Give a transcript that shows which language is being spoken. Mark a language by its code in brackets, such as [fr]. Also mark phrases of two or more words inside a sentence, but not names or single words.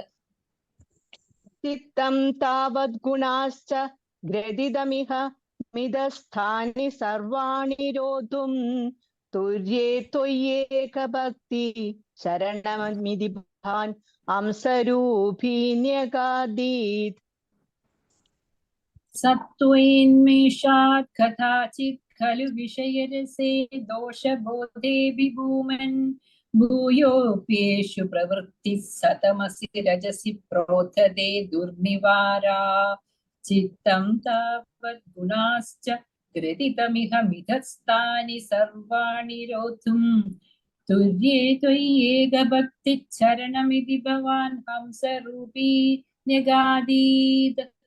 [sa] ചിത്തം താവത് ഗുണാശ്ച ഗ്രഥിതമിഹ മിതസ്ഥാനി സർവാണി രോദ്ധും തുര്യേ ത്വയേക ഭക്തി ശരണമിതി ഭവാൻ ഹംസരൂപീ ന്യഗാദീത്. सत्त्वेन्मेषात् कदाचित् खलु विषयरसे दोषबोधे विभूमन् भूयोऽप्येषु प्रवृत्तिः सतमसि रजसि प्रोथदे दुर्निवारा चित्तं तावत् गुणाश्च ग्रथितमिह मिथस्तानि सर्वाणि रोद्धुं तुर्ये त्वय्येकभक्तिश्चरणमिति भवान् हंसरूपी न्यगादीत्